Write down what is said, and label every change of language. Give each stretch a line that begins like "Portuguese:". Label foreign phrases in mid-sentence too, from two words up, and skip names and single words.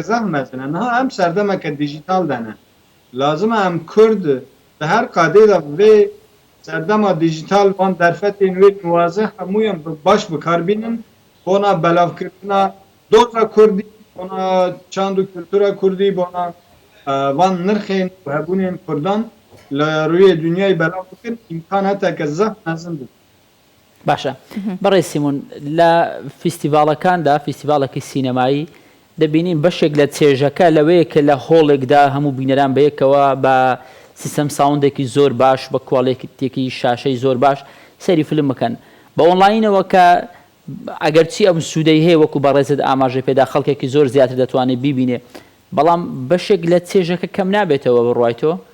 Kurdish: zehmet ne niha em serdemeke dijîtal dene lazim e em Kurd di her qadê de vê serdema dijîtal van derfetên wê nuwaze hemûyan bi baş bikarbînin bona belavkirina doza Kurdî bona çand û kultura Kurdî bona van nirxên hebûnên Kurdan li rûyê dünyayê belav bikin imkan heteke zeh mezin bû
Central Kurdish: باشە بەڕێ سیمون لە فیستیڤاڵەکاندا فیستیڤاڵێکی سینەمایی دەبینین بەشێک لە چێژەکە لەوەیە کە لە هۆڵێکدا هەموو بینەران بەیەکەوە بە سیستەم ساوندێکی زۆر باش بە کوواڵێتێکی شاشەی زۆر باش سەیری فیلم بکەن بە ئۆنلاینەوە کە ئەگەرچی ئەم سوودەی هەیە وەکو بەڕێزت ئاماژە پێدا خەڵکێکی زۆر زیاتر دەتوانێت بیبینێ بەڵام بەشێک لە چێژەکە کەم نابێتەوە بڕایتەوە